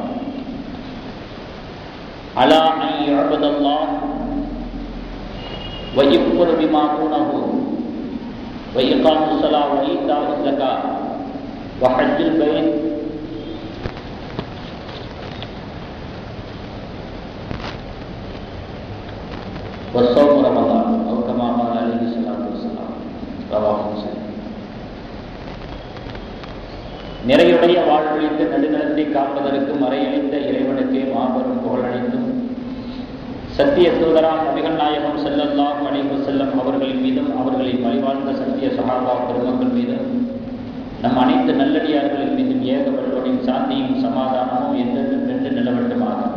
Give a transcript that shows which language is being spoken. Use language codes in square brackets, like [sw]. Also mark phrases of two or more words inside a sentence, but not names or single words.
[ar] على أن يعبد الله ويكفر بما دونه وإقام الصلاة وإيتاء الزكاة وحج البيت وصوم رمضان أو كما قال عليه الصلاة والسلام. رواه مسلم. [ta] நிறையுடைய வாழ்வழித்து நடுநிலத்தை காப்பதற்கு மறையளித்த இறைவனுக்கே மாபெரும் புகழளித்தும், சத்திய தூதராம் நபிகள் நாயகம் [ar] صلى الله عليه وسلم [ta] அவர்களின் மீதும் அவர்களின் வழிவாழ்ந்த சத்திய சஹாபா பெருமக்கள் மீதும் நம் அனைத்து நல்லடியார்களின் மீதும் ஏகப்பட்டோரின் சாந்தியும் சமாதானமும் என்றென்று நிலவட்டுமாக.